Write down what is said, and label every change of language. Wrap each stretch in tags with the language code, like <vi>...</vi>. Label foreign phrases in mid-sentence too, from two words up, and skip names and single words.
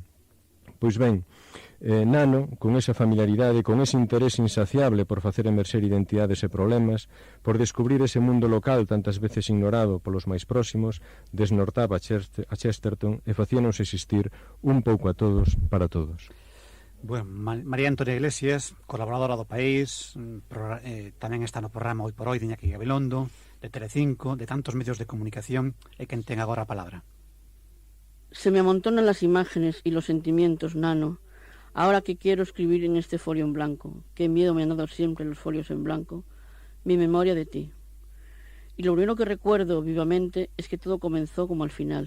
<gl>Pois ben, Nano, con esa familiaridade, con ese interés insaciable por facer emerxer identidades e problemas, por descubrir ese mundo local tantas veces ignorado polos máis próximos, desnortaba a Chesterton e facíanos existir un pouco a todos para todos. Bueno, María Antonia Iglesias, colaboradora do País, tamén está no programa Hoy por Hoy de Iñaki Gabilondo, de Telecinco, de tantos medios de comunicación, e quen ten agora a palabra.</gl> <es>Se me amontonan las imágenes y los sentimientos, Nano, ahora que quiero escribir en este folio en blanco. Qué miedo me han dado siempre los folios en blanco. Mi memoria de ti. Y lo primero que recuerdo vivamente es que todo comenzó como al final.</es>